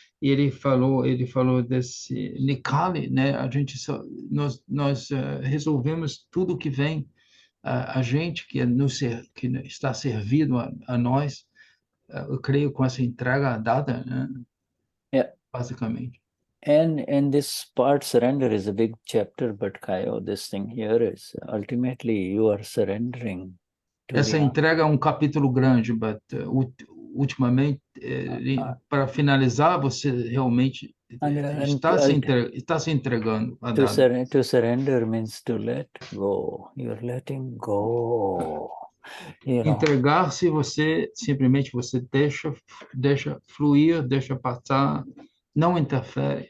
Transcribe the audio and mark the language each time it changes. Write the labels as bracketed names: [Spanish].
[Portuguese] E ele falou desse Nikaali, né? Nós resolvemos tudo que vem a gente que está servido a nós, eu creio com essa entrega dada, né? Basicamente. [English] And this part surrender is a big chapter, but Caio, this thing here is ultimately you are surrendering. [Portuguese] Essa entrega é um capítulo grande, [English] but [Portuguese] ultimamente, para finalizar, você realmente está se entregando a Dada. [English] To surrender means to let go. You're letting go. [Portuguese] Entregar-se, você simplesmente deixa fluir, deixa passar, não interfere.